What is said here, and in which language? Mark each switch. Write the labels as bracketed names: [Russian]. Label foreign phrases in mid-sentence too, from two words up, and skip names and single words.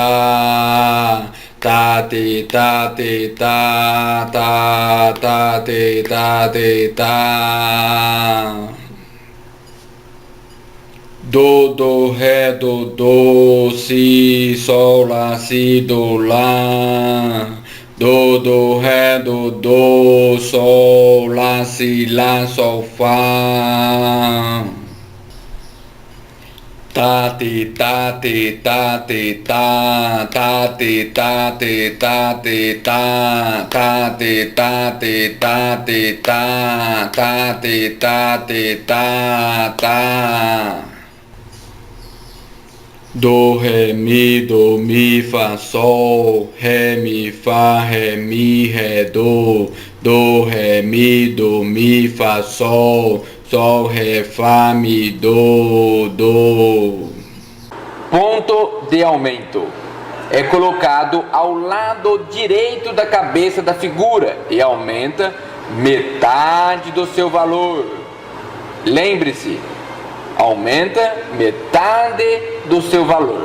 [Portuguese] ta ta ti ta ti ta ta ta ti ta ti ta. Do ré do si sol lá si do lá. Do ré do sol lá si lá sol fá. Ta ti ta ti ta ti ta ta ti ta ti ta ti ta ta ti ta ti ta ti ta ta ti ta ti ta ta. Do ré mi fá sol, ré mi ré do ré mi fá sol ré fá mi do. Ponto de aumento. É colocado ao lado direito da cabeça da figura e aumenta metade do seu valor. Lembre-se, aumenta metade do seu valor.